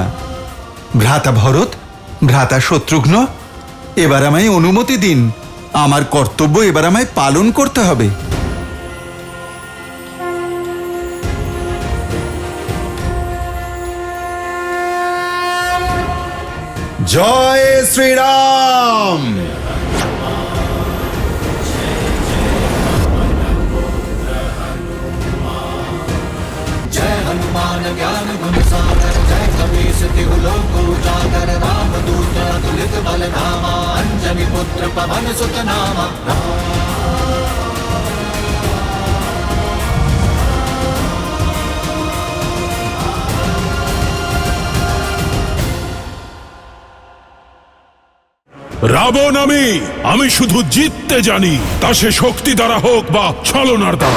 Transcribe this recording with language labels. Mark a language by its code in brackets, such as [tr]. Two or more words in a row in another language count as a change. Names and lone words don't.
[bn] ভ্রাতা ভরত, ভ্রাতা শত্রুঘ্ন, এবার আমায় অনুমতি দিন। আমার কর্তব্য এবার আমায় পালন করতে হবে। জয় শ্রীরাম। [awa] जय हनुमान ज्ञान गुण सागर जय कपीस तिहु लोक उजागर रामदूत अतुलित बल धामा अंजनी पुत्र पवन सुत नामा। [bn] রাবণ আমি শুধু জিততে জানি, তা সে শক্তি দ্বারা হোক বা ছলনার দ্বারা।